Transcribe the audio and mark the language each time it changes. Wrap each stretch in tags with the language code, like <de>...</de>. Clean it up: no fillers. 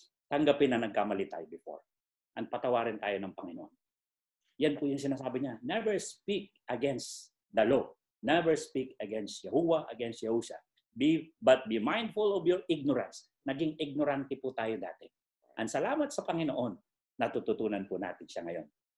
<tl>Tanggapin na nagkamali tayo before. At patawarin tayo ng Panginoon. Yan po yung sinasabi niya.</tl> <en>Never speak against the law. Never speak against Yahuwah, against Yahushua. But be mindful of your ignorance.</en> <tl>Naging ignorante po tayo dati. Ang salamat sa Panginoon, natututunan po natin siya ngayon.</tl>